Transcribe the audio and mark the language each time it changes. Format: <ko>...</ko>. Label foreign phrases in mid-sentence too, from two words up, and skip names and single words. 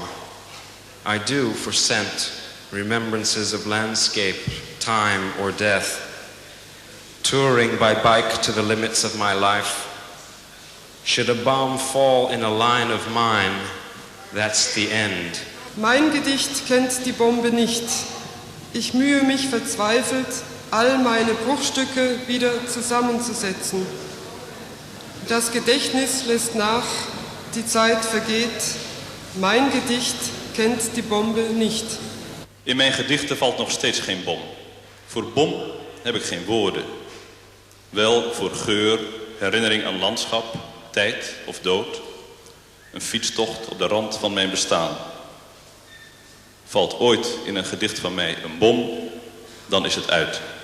<en>I do for scent, remembrances of landscape, time, or death. Touring by bike to the limits of my life. Should a bomb fall in a line of mine, that's the end.</en> <de>Mein Gedicht kennt die Bombe nicht. Ich mühe mich verzweifelt, all meine Bruchstücke wieder zusammenzusetzen. Das Gedächtnis lässt nach, die Zeit vergeht.</de> <nl>Mijn Gedicht kent die Bombe niet. In mijn gedichten valt nog steeds geen bom. Voor bom heb ik geen woorden. Wel voor geur, herinnering aan landschap, tijd of dood. Een fietstocht op de rand van mijn bestaan. Valt ooit in een gedicht van mij een bom, dan is het uit.</nl>